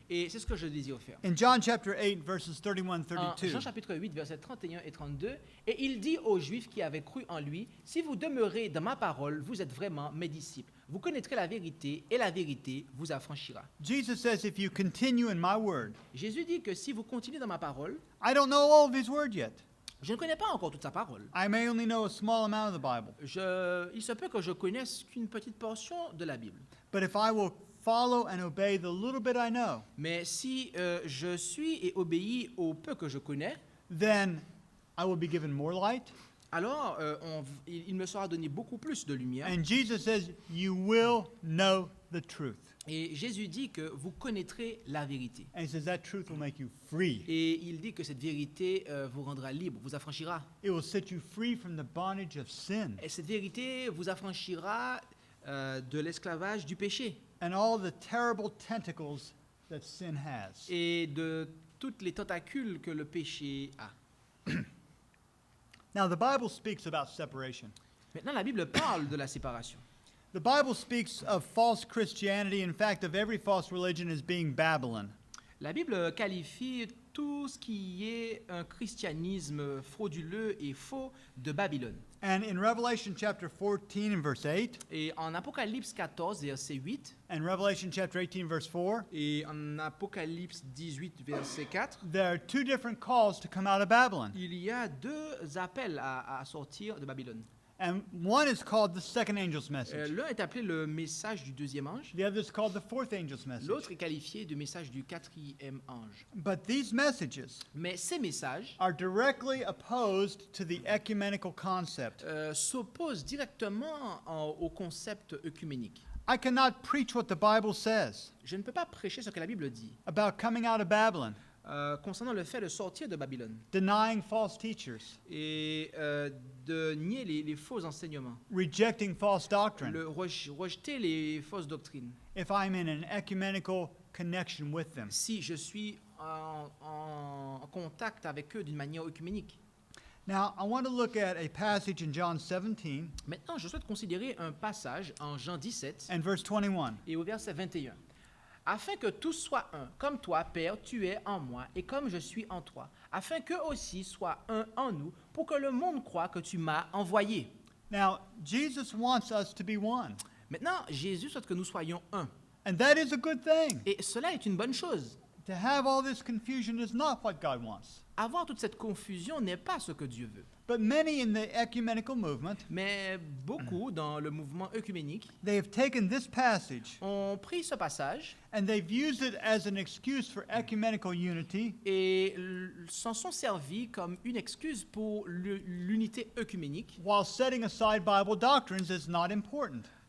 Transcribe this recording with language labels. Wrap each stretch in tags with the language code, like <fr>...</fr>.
<fr>Et c'est ce que je désire faire.</fr> <en>In John chapter 8, verses 31,</en> <fr>En 32, Jean chapitre 8, versets 31 et 32, et il dit aux Juifs qui avaient cru en lui, « Si vous demeurez dans ma parole, vous êtes vraiment mes disciples. Vous connaîtrez la vérité, et la vérité vous affranchira.</fr> <en>Jesus says, if you continue in my word, »</en> <fr>Jésus dit que si vous continuez dans ma parole,</fr> <en>I don't know all of His word yet.</en> <fr>je ne connais pas encore toute sa parole.</fr> <en>I may only know a small amount of the Bible.</en> <fr>Il se peut que je connaisse qu'une petite portion de la Bible.</fr> <en>But if I will follow and obey the little bit I know,</en> <fr>Mais si je suis et obéis au peu que je connais,</fr> <en>then I will be given more light,</en> <fr>alors il me sera donné beaucoup plus de lumière.</fr> <en>And Jesus says, you will know the truth.</en> <fr>Et Jésus dit que vous connaîtrez la vérité.</fr> <en>And he says that truth will make you free.</en> <fr>Et il dit que cette vérité vous rendra libre, vous affranchira.</fr> <en>It will set you free from the bondage of sin</en> <fr>Et cette vérité vous affranchira de l'esclavage du péché</fr> <en>and all the terrible tentacles that sin has.</en> <fr>et de toutes les tentacules que le péché a.</fr> <en>Now, the Bible speaks about separation.</en> <fr>Maintenant, la Bible parle de la séparation.</fr> <en>The Bible speaks of false Christianity, in fact, of every false religion as being Babylon.</en> <fr>La Bible qualifie tout ce qui est un christianisme frauduleux et faux de Babylone.</fr> <en>And in Revelation chapter 14 and verse 8,</en> <fr>Et en Apocalypse 14, verset 8,</fr> <en>and Revelation chapter 18 verse 4,</en> <fr>et en Apocalypse 18, verset 4,</fr> <en>there are two different calls to come out of Babylon.</en> <fr>il y a deux appels à sortir de Babylone.</fr> <en>And one is called the second angel's message.</en> <fr>L'un est appelé le message du deuxième ange,</fr> <en>The other is called the fourth angel's message.</en> <fr>l'autre est qualifié de message du quatrième ange.</fr> <en>But these messages</en> <fr>Mais ces messages</fr> <en>are directly opposed to the ecumenical concept.</en> <fr>s'opposent directement au concept œcuménique.</fr> <en>I cannot preach what the Bible says</en> <fr>Je ne peux pas prêcher ce que la Bible dit</fr> <en>about coming out of Babylon,</en> <fr>concernant le fait de sortir de Babylone</fr> <en>denying false teachers,</en> <fr>et de nier les faux enseignements,</fr> <en>rejecting false doctrine,</en> <fr>rejeter les fausses doctrines,</fr> <en>if I'm in an ecumenical connection with them.</en> <fr>si je suis en contact avec eux d'une manière œcuménique.</fr> <en>Now, I want to look at a passage in John 17</en> <fr>Maintenant, je souhaite considérer un passage en Jean 17</fr> <en>and verse 21.</en> <fr>et au verset 21. Afin que tous soient un, comme toi, Père, tu es en moi, et comme je suis en toi, afin qu'eux aussi soient un en nous, pour que le monde croie que tu m'as envoyé.</fr> <en>Now, Jesus wants us to be one,</en> <fr>Maintenant, Jésus souhaite que nous soyons un.</fr> <en>and that is a good thing.</en> <fr>Et cela est une bonne chose.</fr> <en>To have all this confusion is not what God wants.</en> <fr>Avoir toute cette confusion n'est pas ce que Dieu veut.</fr> <en>But many in the ecumenical movement,</en> <fr>Mais beaucoup dans le mouvement œcuménique</fr> <en>they have taken this passage</en> <fr>ont pris ce passage</fr> <en>and they've used it as an excuse for ecumenical unity</en> <fr>et s'en sont servis comme une excuse pour l'unité œcuménique.</fr> <en>while setting aside Bible doctrines as not important.</en>